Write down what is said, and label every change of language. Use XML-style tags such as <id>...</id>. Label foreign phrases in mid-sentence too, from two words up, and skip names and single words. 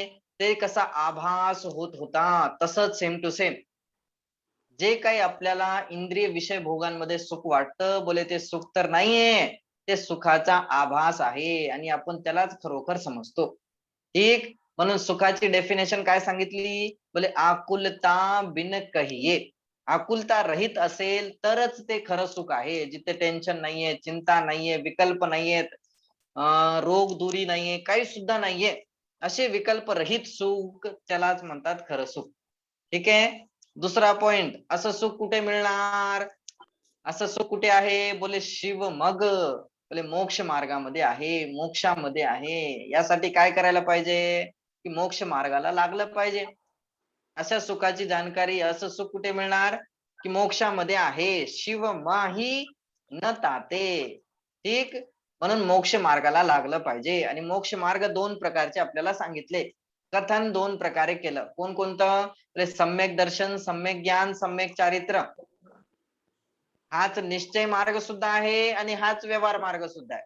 <mr>ते कसा आभास होत होता तसंच</mr> <en>same to same</en> <mr>जे काही आपल्याला इंद्रिय विषय भोगांमध्ये सुख वाटतं बोले ते सुख तर नाहीये, ते सुखाचा आभास आहे आणि आपण त्यालाच खरोखर समजतो. ठीक. म्हणून सुखाची डेफिनेशन काय सांगितली? बोले</mr> <hi>आकुलता बिन कहिये.</hi> <mr>आकुलता रहित असेल तरच ते खरं सुख आहे. जिथे टेन्शन नाहीये, चिंता नाहीये, विकल्प नाहीयेत, रोग दुरी नाहीये, काही सुद्धा नाहीये, असे विकल्प रहित सुख त्यालाच म्हणतात खरं सुख. ठीक आहे. दुसरा पॉइंट, असं सुख कुठे मिळणार? असं सुख कुठे आहे? बोले शिव मग. बोले मोक्ष मार्गामध्ये आहे, मोक्षामध्ये आहे. यासाठी काय करायला पाहिजे? की मोक्ष मार्गाला लागलं पाहिजे. अशा सुखाची जाणकारी, असं सुख कुठे मिळणार? की मोक्षामध्ये आहे.</mr> <hi>शिव माही न ताते.</hi> <mr>ठीक. म्हणून मोक्ष मार्गाला लागलं पाहिजे. आणि मोक्ष मार्ग 2 प्रकारचे आपल्याला सांगितले. कथन 2 प्रकारे केलं. कोणकोणतं? सम्यक दर्शन, सम्यक ज्ञान, सम्यक चारित्र. हाच निश्चय मार्ग सुद्धा आहे आणि हाच व्यवहार मार्ग सुद्धा आहे.</mr>